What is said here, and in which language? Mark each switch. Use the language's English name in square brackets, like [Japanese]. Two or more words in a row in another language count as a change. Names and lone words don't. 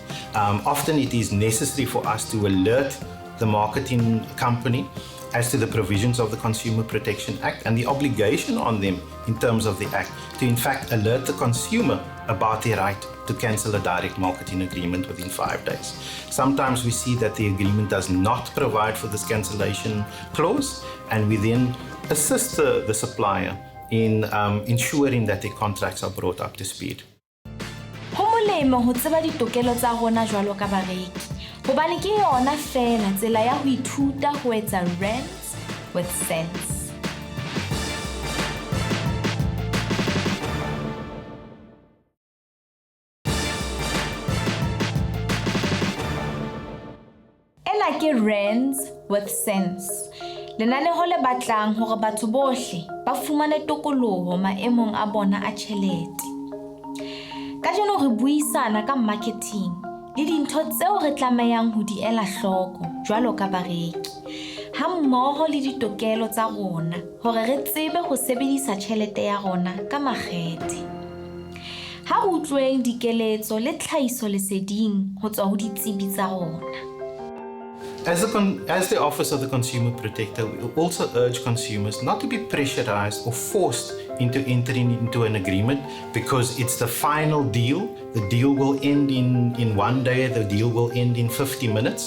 [English] Often it is necessary for us to alert the marketing company as to the provisions of the Consumer Protection Act and the obligation on them in terms of the Act to in fact alert the consumer about their right to cancel a direct marketing agreement within 5 days. Sometimes we see that the agreement does not provide for this cancellation clause, and we then assist the supplier in ensuring that their contracts are brought up to speed. [Southern Sotho] Ho molemo ho tseba ditokelo tsa rona jwalo ka bareki, hobane ke yona fela tsela ya ho ithuta ho etsa Rands with sense. Ena ke Rands with sense. Lenaneo le batlang hore batho bohle ba fumane tokoloho maemong a bona a tjhelete. Ka jeno re buisana ka marketing le dintho tseo re tlamehang ho di ela hloko jwalo ka bareki, ha mmoho le ditokelo tsa rona hore re tsebe ho sebedisa tjhelete ya rona ka makgethe. Ha ho utlweng dikeletso le tlhahiso leseding ho tswa ho ditsebi tsa rona. [English] As the Office of the Consumer Protector, we also urge consumers not to be pressurized or forced into entering into an agreement because it's the final deal. The deal will end in 1 day, the deal will end in 50 minutes.